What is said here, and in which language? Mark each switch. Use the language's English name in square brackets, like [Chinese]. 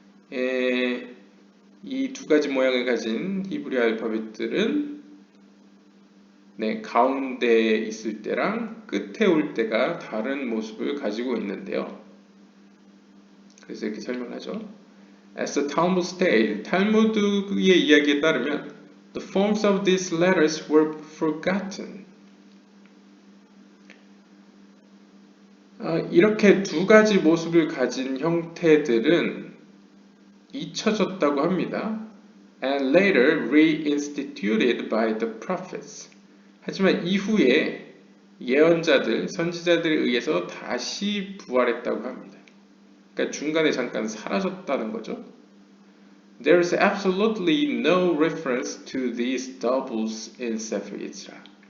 [Korean] 이 2가지 모양을 가진 히브리 알파벳들은 가운데에 있을 때랑 끝에 올 때가 다른 모습을 가지고 있는데요. 그래서 이렇게 설명하죠. [English] As the Talmud stated, [Korean] 탈무드의 이야기에 따르면 [English] the forms of these letters were forgotten. [Korean] 이렇게 2가지 모습을 가진 형태들은 잊혀졌다고 합니다. [English] And later reinstituted by the prophets. [Korean] 하지만 이후에 예언자들, 선지자들에 의해서 다시 부활했다고 합니다. 그러니까 중간에 잠깐 사라졌다는 거죠. [English] There is absolutely no reference to these doubles in Sefer Yetzirah.